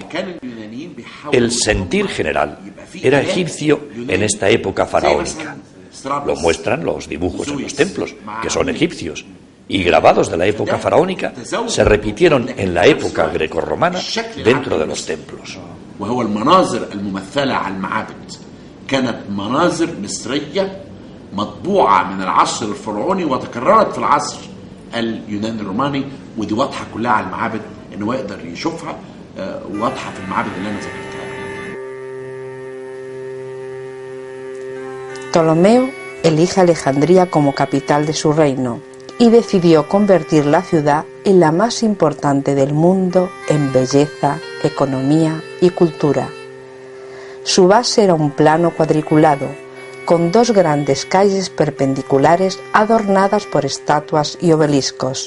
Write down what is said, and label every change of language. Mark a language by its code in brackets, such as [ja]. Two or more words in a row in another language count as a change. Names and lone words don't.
[es] El sentir general era egipcio en esta época faraónica. Lo muestran los dibujos en los templos, que son egipcios, y grabados de la época faraónica se repitieron en la época grecorromana dentro de los templos. [ar] كانت مناظر مصرية مطبوعة من العصر الفرعوني وتكررت في العصر اليوناني الروماني، ودي واضحة كلها على المعابد إن هو يقدر يشوفها، واضحة في المعابد اللي أنا ذكرتها. [es] Ptolomeo elige Alejandría como capital de su reino y decidió convertir la ciudad en la más importante del mundo en belleza, economía y cultura. Su base era un plano cuadriculado, con dos grandes calles perpendiculares adornadas por estatuas y obeliscos.